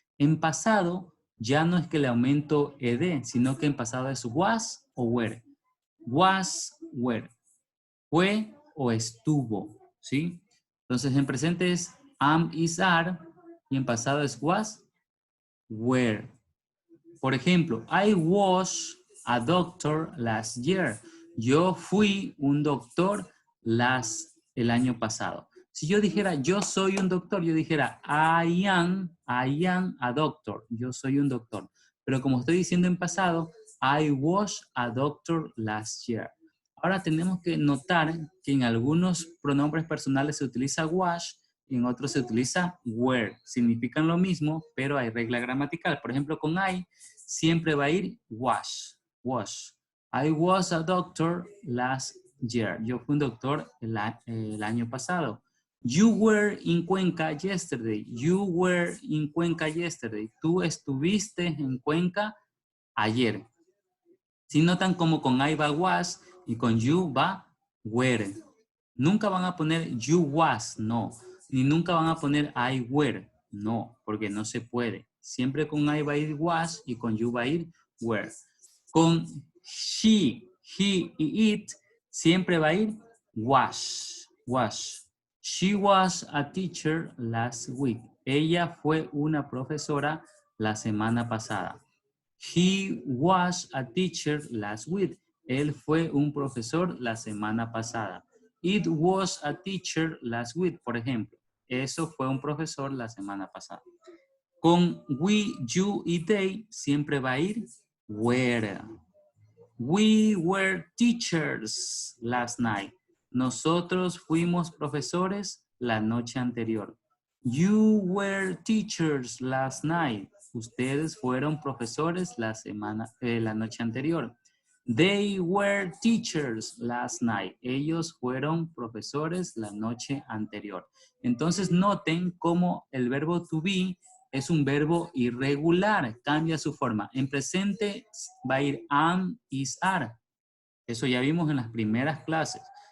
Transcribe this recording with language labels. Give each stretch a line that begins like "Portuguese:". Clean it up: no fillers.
Spanish: En pasado ya no es que le aumento ed, sino que en pasado es was o were. Was, were. Fue o estuvo, ¿sí? Entonces en presente es am, is, are y en pasado es was, were.
English: Por ejemplo, I was a doctor last year.
Spanish: Yo fui un doctor el año pasado. Si yo dijera yo soy un doctor, yo dijera
English: I am a doctor.
Spanish: Yo soy un doctor. Pero como estoy diciendo en pasado,
English: I was a doctor last year.
Spanish: Ahora tenemos que notar que en algunos pronombres personales se utiliza was y en otros se utiliza were. Significan lo mismo, pero hay regla gramatical. Por ejemplo, con I siempre va a ir was.
English: I was a doctor last year.
Spanish: Yo fui un doctor el año pasado.
English: You were in Cuenca yesterday. You were in Cuenca yesterday.
Spanish: Tú estuviste en Cuenca ayer. Si notan como con I va was y con you va were. Nunca van a poner you was, no. Ni nunca van a poner I were, no, porque no se puede. Siempre con I va a ir was y con you va a ir were. Con she, he y it siempre va a ir was.
English: She was a teacher last week.
Spanish: Ella fue una profesora la semana pasada.
English: He was a teacher last week.
Spanish: Él fue un profesor la semana pasada.
English: It was a teacher last week,
Spanish: por ejemplo. Eso fue un profesor la semana pasada. Con we, you y they siempre va a ir were.
English: We were teachers last night.
Spanish: Nosotros fuimos profesores la noche anterior.
English: You were teachers last night.
Spanish: Ustedes fueron profesores la noche anterior.
English: They were teachers last night.
Spanish: Ellos fueron profesores la noche anterior. Entonces noten cómo el verbo to be es un verbo irregular, cambia su forma. En presente va a ir am, is, are. Eso ya vimos en las primeras clases.